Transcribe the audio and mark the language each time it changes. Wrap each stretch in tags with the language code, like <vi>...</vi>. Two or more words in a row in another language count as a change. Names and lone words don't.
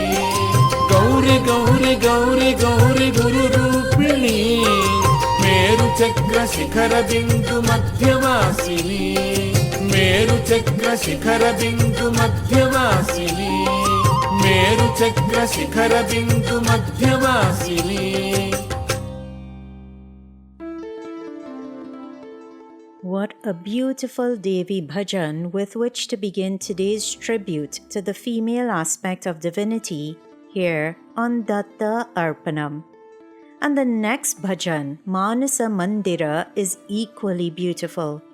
<sa>ಗೌರಿ ಗೌರಿ ಗೌರಿ ಗೌರಿ ಗುರು ರೂಪಿಣಿ, ಮೇರು ಚಕ್ರ ಶಿಖರ ಬಿಂದು ಮಧ್ಯವಾಸಿನಿ. ಮೇರು ಚಕ್ರ ಶಿಖರ ಬಿಂದು ಮಧ್ಯವಾಸಿನಿ, ಮೇರು ಚಕ್ರ ಶಿಖರ ಬಿಂದು ಮಧ್ಯವಾಸಿನಿ.</sa> <en>What a beautiful Devi bhajan with which to begin today's tribute to the female aspect of divinity here on Datta Arpanam. And the next bhajan, Manasa Mandira, is equally beautiful.</en>